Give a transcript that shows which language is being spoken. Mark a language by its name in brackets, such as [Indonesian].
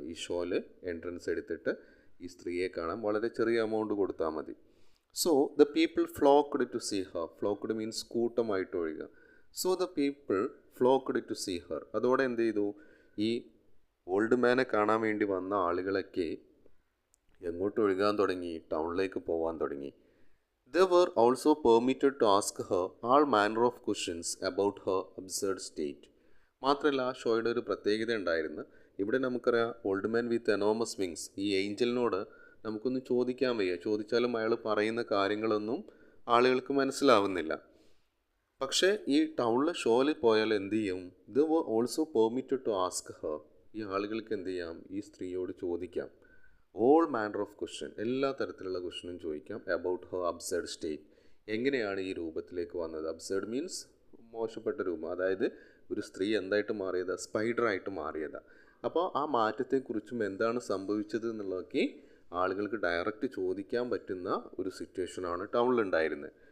[Malayalam] ഈ ഷോയിൽ എൻട്രൻസ് എടുത്തിട്ട് ഈ സ്ത്രീയെ കാണാൻ വളരെ ചെറിയ എമൗണ്ട് കൊടുത്താൽ മതി. [English] So the people flocked to see her. Flocked means [Malayalam] കൂട്ടമായിട്ട് ഒഴുകുക. [English] So the people flocked to see her. [Malayalam] അതോടെ എന്ത് ചെയ്തു? ഈ ഓൾഡ് മാനെ കാണാൻ വേണ്ടി വന്ന ആളുകളൊക്കെ എങ്ങോട്ട് ഒഴുകാൻ തുടങ്ങി? ടൗണിലേക്ക് പോകാൻ തുടങ്ങി. [English] They were also permitted to ask her all manner of questions about her absurd state. [Malayalam] മാത്രമല്ല ആ ഷോയുടെ ഒരു പ്രത്യേകത ഉണ്ടായിരുന്നു. ഇവിടെ നമുക്കറിയാം [English] old man with enormous wings, [Malayalam] ഈ ഏഞ്ചലിനോട് നമുക്കൊന്നും ചോദിക്കാൻ വയ്യ. ചോദിച്ചാലും അയാൾ പറയുന്ന കാര്യങ്ങളൊന്നും ആളുകൾക്ക് മനസ്സിലാവുന്നില്ല. പക്ഷേ ഈ ടൗണിലെ ഷോയിൽ പോയാൽ എന്ത് ചെയ്യും? [English] They were also permitted to ask her. [Malayalam] ഈ ആളുകൾക്ക് എന്ത് ചെയ്യാം? ഈ സ്ത്രീയോട് ചോദിക്കാം. [English] all manner of question, [Malayalam] എല്ലാ തരത്തിലുള്ള ക്വസ്റ്റ്യനും ചോദിക്കാം. [English] About her absurd state. [Malayalam] എങ്ങനെയാണ് ഈ രൂപത്തിലേക്ക് വന്നത്? അബ്സേർഡ് മീൻസ് മോശപ്പെട്ട രൂപം. അതായത് ഒരു സ്ത്രീ എന്തായിട്ട് മാറിയതാ? സ്പൈഡറായിട്ട് മാറിയതാ. അപ്പോൾ ആ മാറ്റത്തെക്കുറിച്ചും എന്താണ് സംഭവിച്ചത് എന്നുള്ളതൊക്കെ ആളുകൾക്ക് ഡയറക്റ്റ് ചോദിക്കാൻ പറ്റുന്ന ഒരു സിറ്റുവേഷനാണ് ടൗണിലുണ്ടായിരുന്നത്.